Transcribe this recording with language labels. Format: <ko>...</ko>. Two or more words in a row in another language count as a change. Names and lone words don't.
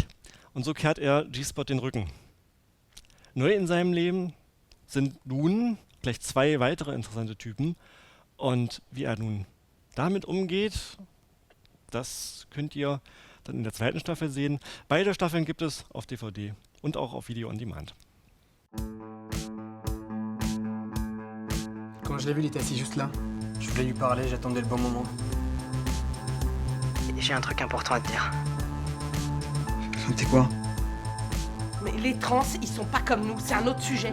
<de>Und so kehrt er G-Spot den Rücken. Neu in seinem Leben sind nun gleich 2 weitere interessante Typen. Und wie er nun damit umgeht, das könnt ihr dann in der zweiten Staffel sehen. Beide Staffeln gibt es auf DVD und auch auf</de> <en>Video on Demand.</en> <fr>Quand je l'ai vu, il était assis juste là. Je voulais lui parler, j'attendais le bon moment. J'ai un truc important à te dire. C'est quoi? Mais les trans, ils sont pas comme nous, c'est un autre sujet.</fr>